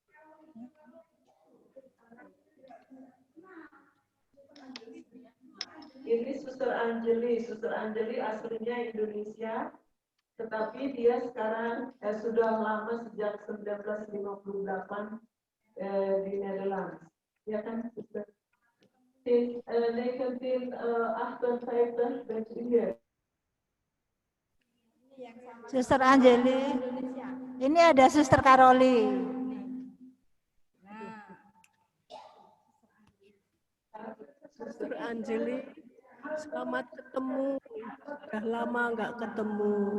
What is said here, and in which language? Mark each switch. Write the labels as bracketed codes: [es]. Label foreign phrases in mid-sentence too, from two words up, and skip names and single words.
[id] Ini Suster Anjeli aslinya Indonesia, tetapi dia sekarang sudah lama sejak 1958 di Nederland. Ya kan, Suster? [nl] Sinds 1958 bent u hier. [id] Suster Anjeli. Ini ada Suster Karoli. Suster Anjeli, selamat ketemu. Sudah lama nggak ketemu.